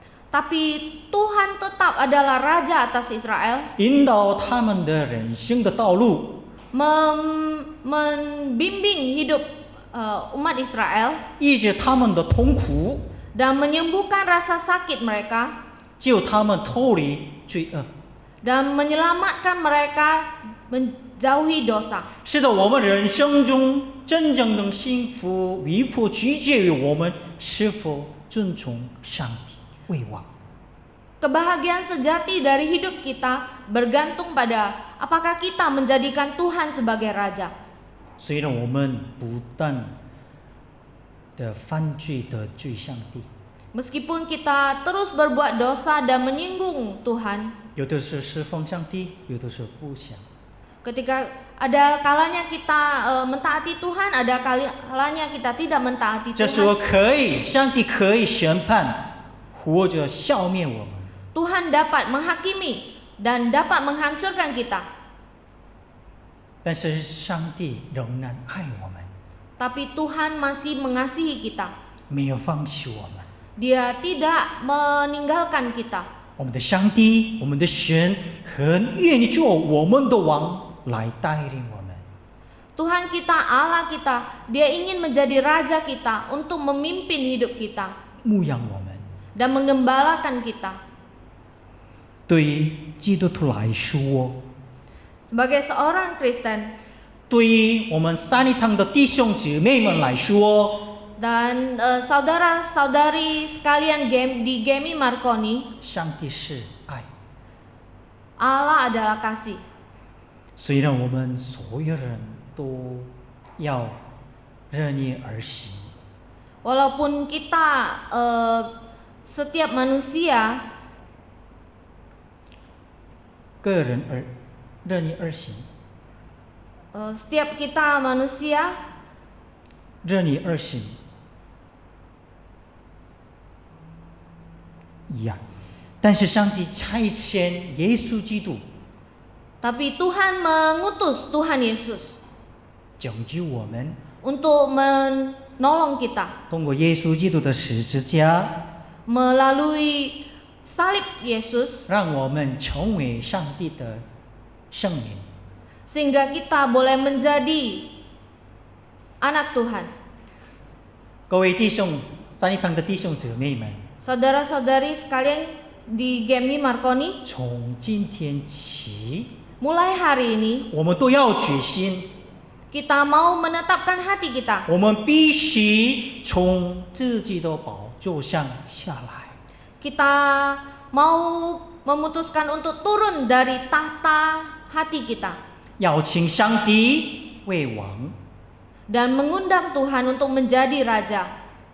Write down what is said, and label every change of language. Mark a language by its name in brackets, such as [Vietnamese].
[Indonesian] Tapi Tuhan tetap adalah Raja atas Israel, [Chinese] 引导他们的人生的道路， [Indonesian] membimbing hidup umat Israel [Chinese] 医治他们的痛苦， [Indonesian] dan menyembuhkan rasa sakit mereka [Chinese] 救他们脱离罪恶。 [Indonesian] dan menyelamatkan mereka menjauhi dosa. [Chinese] 是的，我们人生中真正的幸福与否取决于我们是否尊重上帝为王。 [Indonesian] Kebahagiaan sejati dari hidup kita bergantung pada apakah kita menjadikan Tuhan sebagai Raja. [Chinese] 虽然我们不断的犯罪得罪上帝， [Indonesian] Meskipun kita terus berbuat dosa dan menyinggung Tuhan, [Chinese] 有的是侍奉上帝，有的是不想。 [Indonesian] ketika ada kalanya kita mentaati Tuhan, ada kalanya kita tidak mentaati [Chinese] 这时候 [Indonesian] Tuhan. [Chinese] 上帝可以审判或者消灭我们， [Indonesian] Tuhan dapat menghakimi dan dapat menghancurkan kita. [Chinese] 但是上帝仍然爱我们， [Indonesian] Tapi Tuhan masih mengasihi kita. [Chinese] 没有放弃我们。 [Indonesian] Dia tidak meninggalkan kita. [Chinese] 我们的上帝，我们的神很愿意做我们的王来带领我们。 [Indonesian] Tuhan kita, Allah kita, Dia ingin menjadi Raja kita untuk memimpin hidup kita [Chinese] 牧养我们。 [Indonesian] dan menggembalakan kita. [Chinese] 对于基督徒来说， [Indonesian] Sebagai seorang Kristen [Chinese] 对于我们三一堂的弟兄姊妹们来说， [Indonesian] dan saudara-saudari sekalian di Gemi Marconi, [Chinese] 上帝是爱。 [Indonesian] Allah adalah kasih. [Chinese] 虽然我们所有人都要任意而行， [Indonesian] Walaupun kita setiap manusia [Chinese] 个人而任意而行， [Indonesian] setiap kita manusia [Chinese] 任意而行一样，但是上帝差遣耶稣基督 [Indonesian] tapi Tuhan mengutus Tuhan Yesus [Chinese] 拯救我们， [Indonesian] untuk menolong kita [Chinese] 通过耶稣基督的十字架， [Indonesian] melalui salib Yesus [Chinese] 让我们成为上帝的圣民。 [Indonesian] sehingga kita boleh menjadi anak Tuhan. [Chinese] 各位弟兄，三一堂的弟兄姊妹们， [Indonesian] Saudara-saudari sekalian di Gemi Marconi, [Chinese] 从今天起， [Indonesian] mulai hari ini [Chinese] 我们都要决心， [Indonesian] kita mau menetapkan hati kita. [Chinese] 我们必须从自己的宝座上下来， [Indonesian] Kita mau memutuskan untuk turun dari tahta hati kita [Chinese] 邀请上帝为王。 [Indonesian] dan mengundang Tuhan untuk menjadi raja.